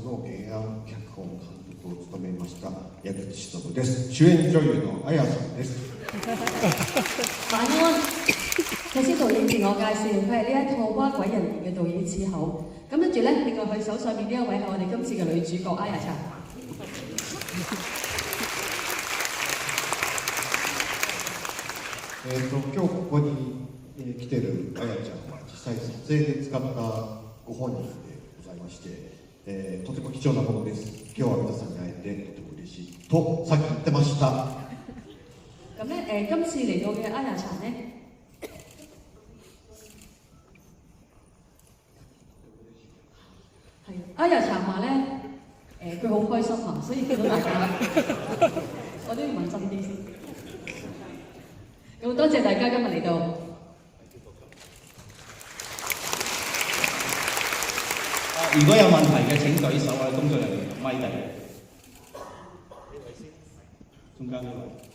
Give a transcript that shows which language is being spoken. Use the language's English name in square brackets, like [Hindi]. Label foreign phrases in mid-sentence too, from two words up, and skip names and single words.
[Japanese] 原案脚本監督を務めました矢口忍です。主演女優の綾さんです。 [Cantonese] 晚安。頭先導演自我介紹，佢係呢一套《蛙鬼人言》嘅導演之後。咁跟住咧，另外佢手上面呢一位係我哋今次嘅女主角 Aya ちゃん。 [Japanese] 今日ここに来てるあやちゃんは実際撮影で使ったご本人でございまして、とても貴重なものです。今日は皆さんに会えてとても嬉しいとさっき言ってました。 [Cantonese] 咁咧今次嚟到嘅 Aya ちゃん咧。Ayaちゃん話咧，佢好開心啊，所以見到大家，我都要問真啲先。咁多謝大家今日嚟到。如果有問題嘅請舉手啊，工作人員咪第中間呢位。